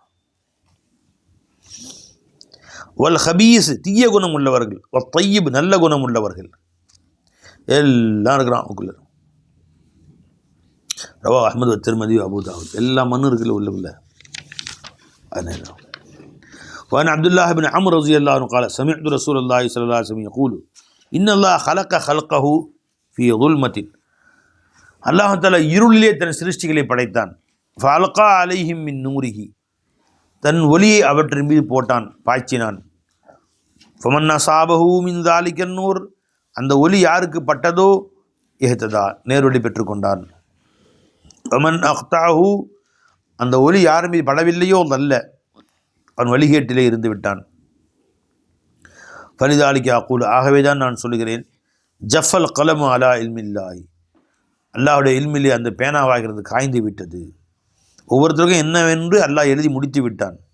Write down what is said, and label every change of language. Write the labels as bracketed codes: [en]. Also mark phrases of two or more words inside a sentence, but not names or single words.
[ar] والخبيث, [ta] தீய குணம் உள்ளவர்கள். [ar] والطيب, [ta] நல்ல குணம் உள்ளவர்கள். எல்லாம் இருக்கிறான் உக்குள்ள. ரவா அஹ்மது திர்மிதி அபூ தாவூத், எல்லா மண்ணும் இருக்குல்ல உள்ள. [ar] அதனால وعن عبد الله بن عمرو رضي الله عنه قال سمعت رسول الله صلى الله عليه وسلم يقول إن الله خلق خلقه في ظلمة, الله تعالى [ta] இருளிலே தன் சிருஷ்டிகளை படைத்தான். [ar] فألقى عليهم من نوره, [ta] தன் ஒளியை அவற்றின் மீது போட்டான், பாய்ச்சினான். [ar] فمن أصابه من ذلك النور, [ta] அந்த ஒளி யாருக்கு பட்டதோ இஹ்ததா, நேர்வழி பெற்றுக்கொண்டான். [ar] ومن أخطأه, [ta] அந்த ஒளி யார் மீது படவில்லையோ அல்ல, அவன் வழிகேட்டிலே இருந்து விட்டான். [ar] فلذلك أقول, [ta] ஆகவே தான் நான் சொல்கிறேன், [ar] جف القلم على علم الله, [ta] அல்லாஹுடைய இல்மிலே அந்த பேனாவாகிறது காய்ந்து விட்டது. ஒவ்வொருத்தருக்கும் என்னவென்று அல்லாஹ் எழுதி முடித்து விட்டான்.